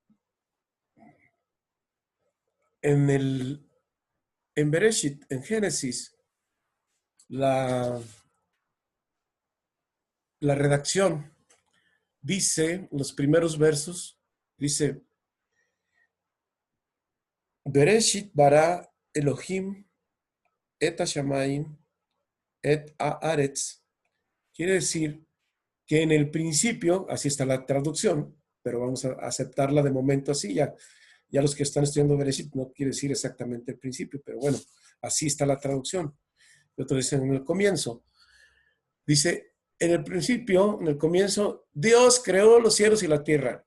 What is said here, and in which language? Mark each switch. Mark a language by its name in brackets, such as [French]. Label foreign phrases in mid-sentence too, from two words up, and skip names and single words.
[Spanish] En Bereshit, en Génesis, la redacción dice, en los primeros versos, dice, [Hebrew] בראשית ברא אלהים את השמים את הארץ. [Spanish] Quiere decir que en el principio, así está la traducción, pero vamos a aceptarla de momento así, ya los que están estudiando Bereshit no quiere decir exactamente el principio, pero bueno, así está la traducción. Otro dice en el comienzo. Dice, en el principio, en el comienzo, Dios creó los cielos y la tierra.